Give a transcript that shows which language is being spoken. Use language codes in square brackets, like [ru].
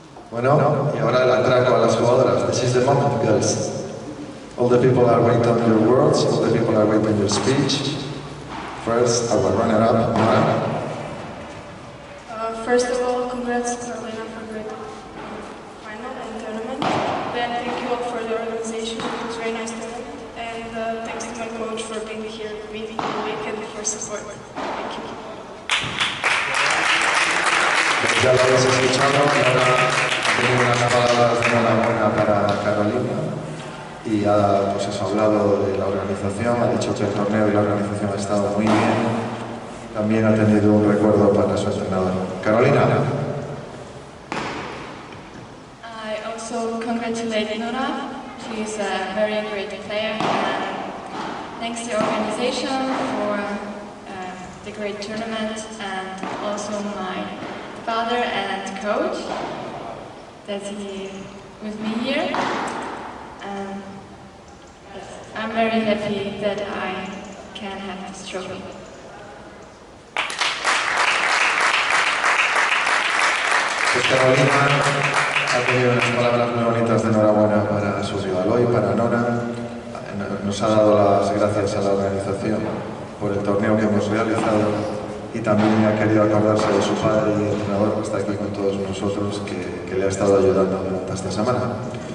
[es] Bueno, y ahora el atraco a las jugadoras. [en] This is the moment, girls. All the people are waiting on your words, all the people are waiting on your speech. First, our runner-up, Nora. First of all, congrats Carolina for the final and tournament. Then thank you all for the organization. It was a very nice tournament. And thanks to my coach for being here with me the weekend for support. Thank you. [es] Ya lo habéis escuchado, ahora tengo unas palabras de enhorabuena para Carolina y ha hablado de la organización, ha dicho que el torneo y la organización ha estado muy bien. También ha tenido un recuerdo para su entrenador. Carolina. [en] I also congratulate Nora. She is a very great player. And thanks to the organization for the great tournament and also my father and coach that he with me here. And I'm very happy that I can have this trophy. [es] Pues Carolina ha tenido unas palabras muy bonitas de enhorabuena para su rival hoy, para Nora. Nos ha dado las gracias a la organización por el torneo que hemos realizado y también ha querido acordarse de su padre y entrenador que está aquí con todos nosotros, que le ha estado ayudando durante esta semana.